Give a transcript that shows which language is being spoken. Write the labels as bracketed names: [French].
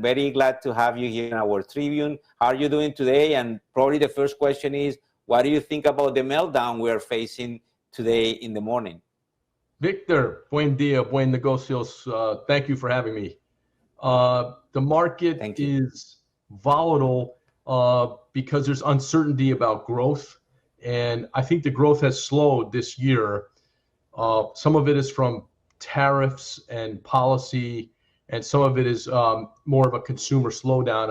[English] Very glad to have you here in our Tribune. How are you doing today? And probably the first question is, what do you think about the meltdown we are facing today in the morning? [Spanish] Victor, buen día, buen negocios. [English] Thank you for having me. The market is volatile because there's uncertainty about growth. And I think the growth has slowed this year. Some of it is from tariffs and policy, and some of it is more of a consumer slowdown.